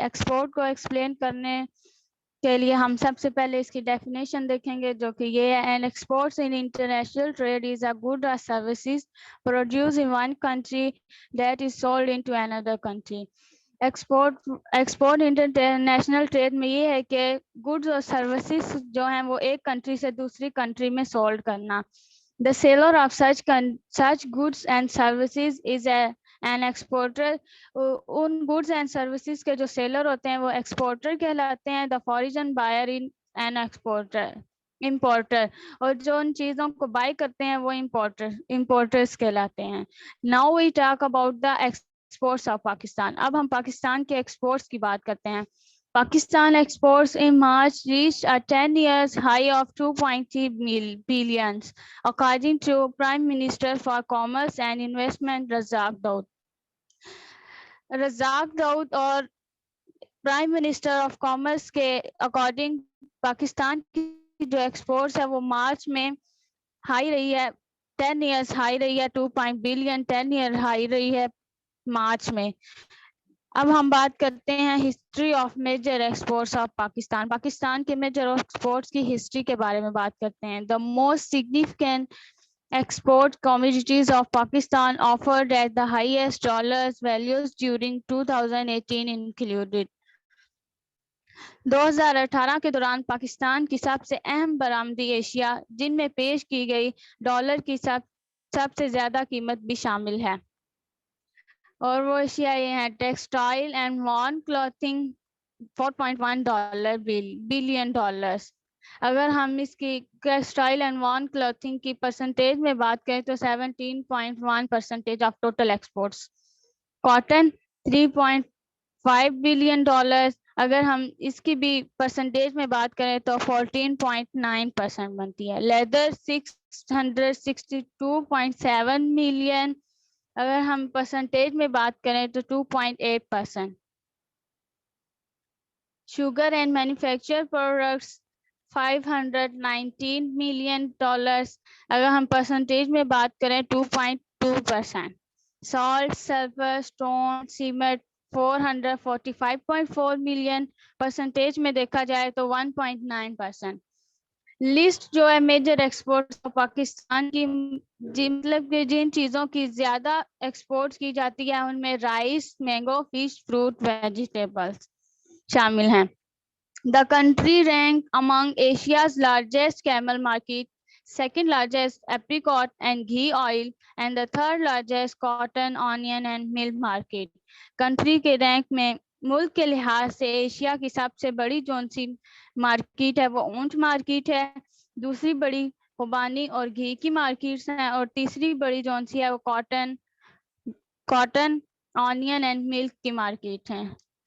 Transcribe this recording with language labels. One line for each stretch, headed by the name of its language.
Hindi: Export को explain करने के लिए हम सबसे पहले इसकी डेफिनेशन देखेंगे, जो कि ये है:
English: An exports in international trade is a good or services produce in one country that is sold into another country.
Hindi: Export international trade में ये है कि गुड्स और सर्विसेज जो हैं वो एक कंट्री से दूसरी कंट्री में सोल्ड करना.
English: The seller of such goods and services is an exporter.
Hindi: उन goods and services के जो seller होते हैं वो exporter कहलाते हैं.
English: The foreign buyer in an importer.
Hindi: और जो उन चीज़ों को buy करते हैं वो importers कहलाते हैं.
English: Now we talk about the exports of Pakistan.
Hindi: अब हम पाकिस्तान के exports की बात करते हैं.
English: Pakistan exports in March reached a 10 years high of 2.3 billion, according to Prime Minister for Commerce and Investment Razak Daud.
Hindi: Razak Daud और Prime Minister of Commerce के according Pakistan की जो एक्सपोर्ट्स है वो मार्च में हाई रही है, 10 years हाई रही है, 2 billion 10 year हाई रही है मार्च में. अब हम बात करते हैं
English: History of major exports of Pakistan.
Hindi: Pakistan के मेजर एक्सपोर्ट्स की हिस्ट्री के बारे में बात करते हैं.
English: The most significant export commodities of Pakistan offered at the highest dollars values during 2018 included.
Hindi: 2018 के दौरान पाकिस्तान की सबसे अहम बरामदी एशिया जिनमें पेश की गई डॉलर की सबसे ज्यादा कीमत भी शामिल है, और वो एशिया ये है:
English: textile and worn clothing
Hindi: $4.1 billion. अगर हम इसकी
English: textile and worn clothing
Hindi: की परसेंटेज में बात करें तो 17.1%
English: Of total exports.
Hindi: Cotton $3.5 billion. अगर हम इसकी भी परसेंटेज में बात करें तो 14.9% बनती है.
English: Leather 662.7 million.
Hindi: अगर हम परसेंटेज में बात करें तो 2.8%.
English: Sugar and manufactured products $519 million.
Hindi: अगर हम परसेंटेज में बात करें 2.2%.
English: Salt, sulfur, stone, cement 445.4 million.
Hindi: Percentage में देखा जाए तो 1.9%. लिस्ट जो है मेजर एक्सपोर्ट्स पाकिस्तान की, मतलब कि जिन चीज़ों की ज़्यादा एक्सपोर्ट्स की जाती है उनमें rice, mango, fish, fruit, vegetables शामिल हैं.
English: The country ranked among Asia's largest camel market, second largest apricot and ghee oil, and the third largest cotton, onion and milk market.
Hindi: Country के रैंक में मुल्क के लिहाज से एशिया की सबसे बड़ी जौन सी मार्केट है वो ऊंट मार्केट है, दूसरी बड़ी खुबानी और घी की मार्केट्स हैं, और तीसरी बड़ी जौन सी है वो कॉटन, ऑनियन एंड मिल्क की मार्केट है.